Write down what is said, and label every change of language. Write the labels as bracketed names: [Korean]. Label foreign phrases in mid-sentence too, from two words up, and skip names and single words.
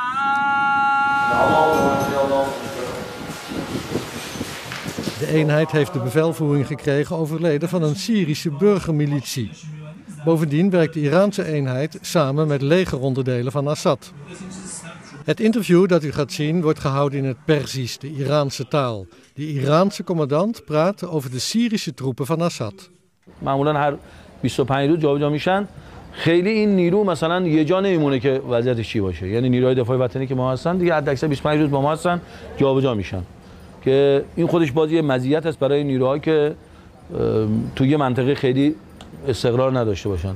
[Dutch] De eenheid heeft de bevelvoering gekregen over leden van een Syrische burgermilitie. Bovendien werkt de Iraanse eenheid samen met legeronderdelen van Assad. Het interview dat u gaat zien wordt gehouden in het Perzisch, de Iraanse taal. De Iraanse commandant praat over de Syrische troepen van Assad. [Persian] معمولا هر 25 روز جابجا میشن. خیلی این نیرو مثلا یه جا نمیمونه که وضعیتش چی باشه. یعنی نیروهای دفاع وطنی که ما هستن دیگه حداکثر 25 روز با ما هستن، جابجا میشن. که این خودش باز یه مزیت است برای نیروها که توی منطقه خیلی استقرار نداشته باشن.